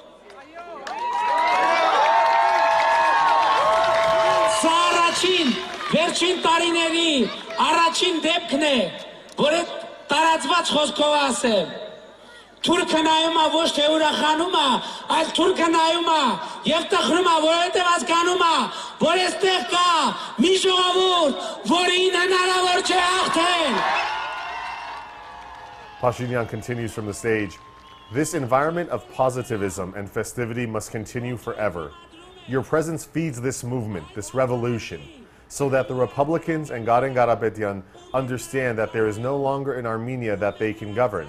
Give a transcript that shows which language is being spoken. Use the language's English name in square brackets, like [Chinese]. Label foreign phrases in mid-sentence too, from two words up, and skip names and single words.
[Armenian] Սա վերջին տարիների առաջին դեպքն է, որ այդ տարածված խոսքով ասեմ։ Թուրքը նայում է ոչ թե ուրախանում է, այլ թուրքը նայում է եւ տխրում է, որովհետեւ հասկանում է, որ այստեղ կա մի ժողովուրդ, որին հնարավոր չէ հաղթել։ [English] Pashinyan continues from the stage. This environment of positivism and festivity must continue forever. Your presence feeds this movement, this revolution, so that the Republicans and Garen Garabedian understand that there is no longer an Armenia that they can govern.